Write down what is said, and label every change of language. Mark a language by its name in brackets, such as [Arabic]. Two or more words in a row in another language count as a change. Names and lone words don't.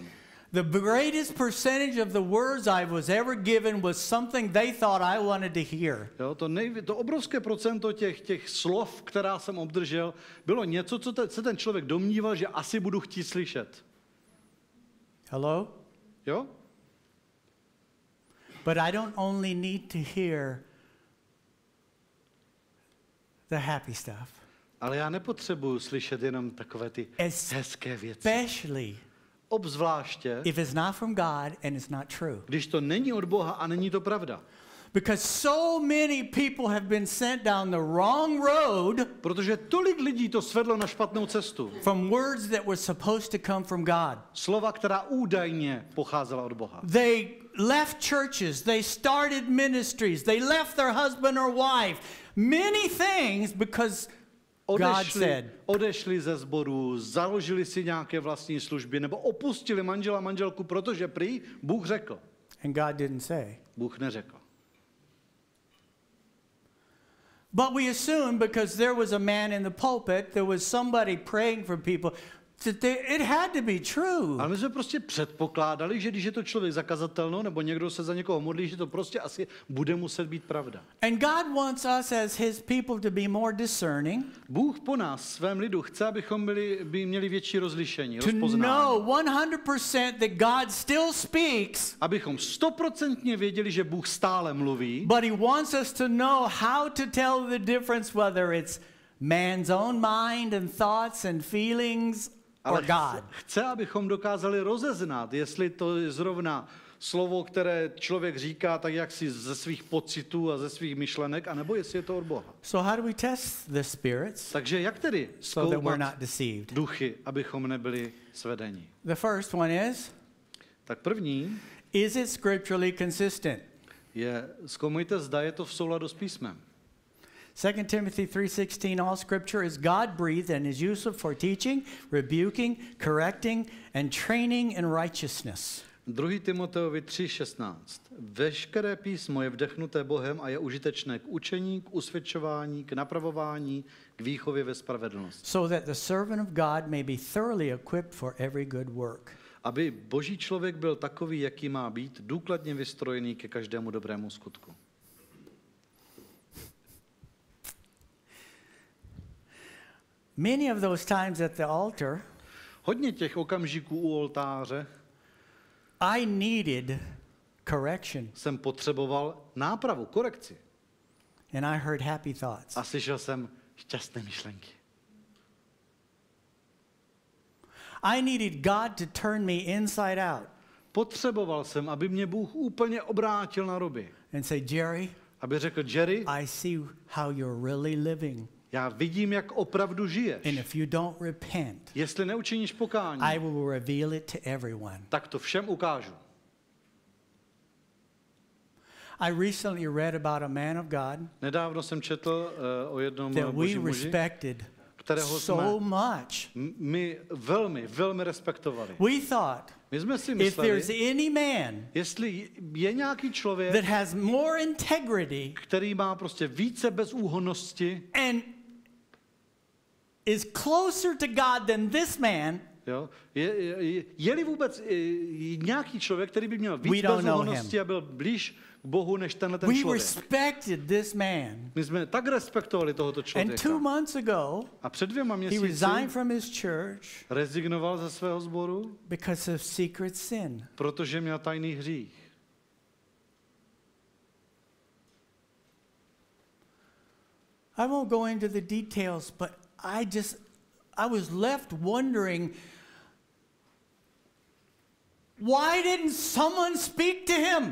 [English] The greatest percentage of the words I was ever given was something they thought I wanted to hear. [Czech] Jo, to obrovské procento těch slov, která jsem obdržel, bylo něco, co se ten člověk domníval, že asi budu chtít slyšet. [English] Hello? [Czech] Jo? [English] But I don't only need to hear the happy stuff, [Czech] Ale já nepotřebuju slyšet jenom takové ty hezké věci. [English] especially [Czech] Obzvláště, [English] if it's not from God and it's not true. [Czech] když to není od Boha a není to pravda. [English] Because so many people have been sent down the wrong road [Czech] Protože tolik lidí to svedlo na špatnou cestu. [English] from words that were supposed to come from God. [Czech] Slova, která údajně pocházela od Boha. [English] They left churches, they started ministries, they left their husband or wife, many things because God said. [Czech] Odešli ze sboru, založili si nějaké vlastní služby, nebo opustili manžela, manželku, protože prý Bůh řekl. [English] And God didn't say. [Czech] Bůh neřekl. [English] But we assume because there was a man in the pulpit, there was somebody praying for people, that it had to be true. [Czech] Ale my jsme prostě předpokládali, že když je to člověk zakazatelnou, nebo někdo se za někoho modlí, že to prostě asi bude muset být pravda. [English] And God wants us as his people to be more discerning, [Czech] Bůh po nás, svém lidu, chce, abychom měli větší rozlišení, [English] to [Czech] rozpoznání. [English] know 100% that God still speaks, [Czech] Abychom 100% věděli, že Bůh stále mluví, [English] but he wants us to know how to tell the difference whether it's man's own mind and thoughts and feelings or [Czech] ale [English] God. [Czech] chce, abychom dokázali rozeznat, jestli to je zrovna slovo, které člověk říká tak jak si ze svých pocitů a ze svých myšlenek, anebo jestli je to od Boha. [English] So how do we test the spirits [Czech] Takže jak tedy [English] so that we're [Czech] zkoumat [English] not deceived? [Czech] duchy, abychom nebyli svedeni? [English] The first one [Czech] Tak první [English] is it scripturally consistent? [Czech] je, zkoumejte, zda je to v souladu s písmem. [English] 2 Timothy 3:16, all scripture is God-breathed and is useful for teaching, rebuking, correcting, and training in righteousness. [Czech] 2. Timoteovi 3:16. Veškeré písmo je vdechnuté Bohem a je užitečné k učení, k usvědčování, k napravování, k výchově ve spravedlnosti. [English] So that the servant of God may be thoroughly equipped for every good work. [Czech] Aby boží člověk byl takový, jaký má být, důkladně vystrojený ke každému dobrému skutku. [English] Many of those times at the altar, [Czech] Hodně těch okamžiků u oltáře [English] I needed correction, [Czech] jsem potřeboval nápravu, korekci. [English] and I heard happy thoughts. [Czech] A slyšel jsem šťastné myšlenky. [English] I needed God to turn me inside out [Czech] Potřeboval jsem, aby mě Bůh úplně obrátil na ruby. [English] and say, Jerry, [Czech] Aby řekl, Jerry, [English] I see how you're really living. [Czech] já vidím, jak opravdu žiješ. [English] And if you don't repent, [Czech] Jestli neučiníš pokání, [English] I will reveal it to everyone. [Czech] tak to všem ukážu. [English] I recently read about a man of God [Czech] Nedávno jsem četl o jednom [English] that we [Czech] božím muži, [English] respected [Czech] kterého [English] so [Czech] jsme [English] much. [Czech] my velmi respektovali. [English] We thought [Czech] My jsme si [English] if there's [Czech] mysleli, [English] any man [Czech] jestli je nějaký člověk, [English] that has more integrity [Czech] který má prostě více bezúhonnosti, [English] and is closer to God than this man, [Czech] jo, je-li vůbec nějaký člověk, který by měl [English] We [Czech] víc [English] don't know [Czech] bezúhonnosti a byl blíž k Bohu než tenhle ten [English] we [Czech] člověk. [English] respected this man. [Czech] My jsme tak respektovali tohoto [English] And [Czech] člověka. [English] 2 months ago, [Czech] A před 2 [English] he [Czech] měsíci [English] resigned from his church [Czech] rezignoval ze svého sboru, [English] because of secret sin. [Czech] protože měl tajný hřích. [English] I won't go into the details, but I was left wondering, why didn't someone speak to him?